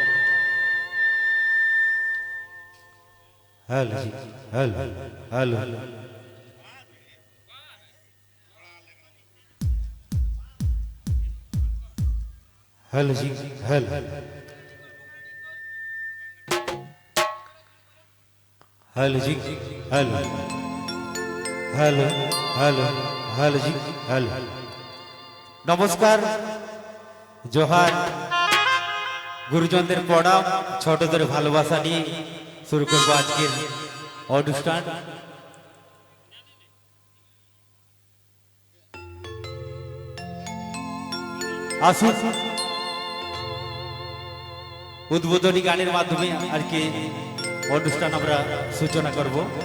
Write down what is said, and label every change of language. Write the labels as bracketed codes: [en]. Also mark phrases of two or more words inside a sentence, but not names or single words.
[hi] हेलो जी हेलो हेलो हेलो जी हेलो हेलो जी हेलो हेलो हेलो हेलो जी हेलो [bn] নমস্কার জোহার গুরুজনদের প্রণাম ছোটদের ভালোবাসা নিয়ে শুরু করব আজকের অনুষ্ঠান আসুন উদ্বোধনী গানের মাধ্যমে আর কি অনুষ্ঠান আমরা সূচনা করব